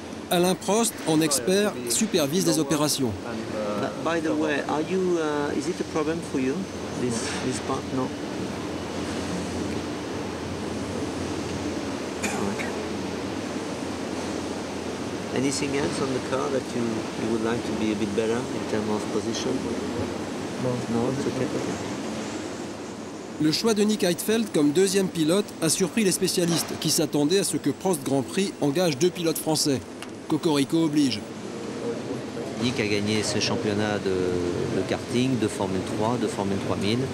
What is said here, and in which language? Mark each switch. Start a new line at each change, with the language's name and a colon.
French: Alain Prost, en expert, supervise les opérations.
English: By the way, is it a problem for you, this part? No. Anything else on the car that you would like to be a bit better in terms of position? No, it's okay.
French: Le choix de Nick Heidfeld comme deuxième pilote a surpris les spécialistes qui s'attendaient à ce que Prost Grand Prix engage 2 pilotes français. Cocorico oblige. Nick a gagné ce championnat de karting, de Formule 3, de Formule 3000.